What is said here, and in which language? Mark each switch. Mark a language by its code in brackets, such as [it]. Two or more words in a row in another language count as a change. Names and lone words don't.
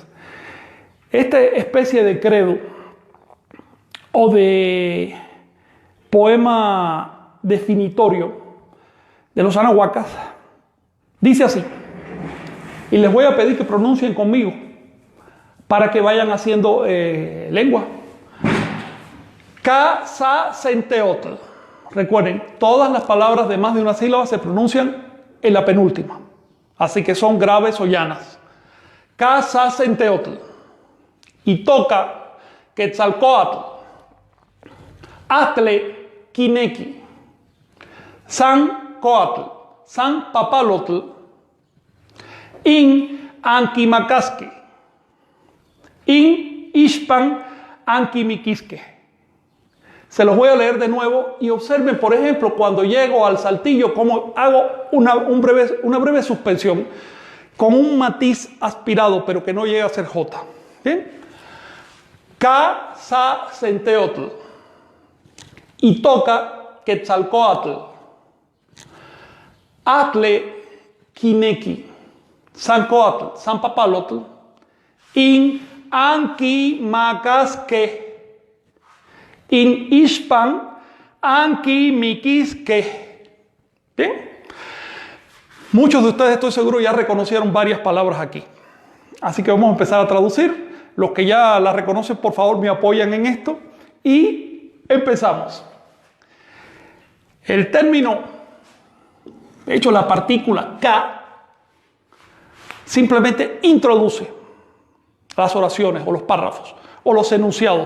[es] Esta especie de credo o de poema definitorio de los anahuacas dice así, y les voy a pedir que pronuncien conmigo para que vayan haciendo lengua. [nah] Ka-sa-senteotl. [es] Recuerden, todas las palabras de más de una sílaba se pronuncian en la penúltima, así que son graves o llanas. [nah] Ka-sa-senteotl. Y toca Quetzalcóatl, Atle Quineki, San Coatl, San Papalotl, In Anquimacasque, In Ixpan Anquimiquisque. [es] Se los voy a leer de nuevo y observen, por ejemplo, cuando llego al saltillo, cómo hago una breve suspensión con un matiz aspirado, pero que no llega a ser J. ¿Bien? [nah] Ka-sa-senteotl. y toca Quetzalcóatl. Atle Quineki, Sancoatl, San Papalotl, in Anki Macasque, in Ishpan Anki Miquisque. [es] ¿Bien? Muchos de ustedes, estoy seguro, ya reconocieron varias palabras aquí. Así que vamos a empezar a traducir. Los que ya la reconocen, por favor, me apoyan en esto. Y empezamos. El término, de hecho, la partícula K, simplemente introduce las oraciones o los párrafos o los enunciados.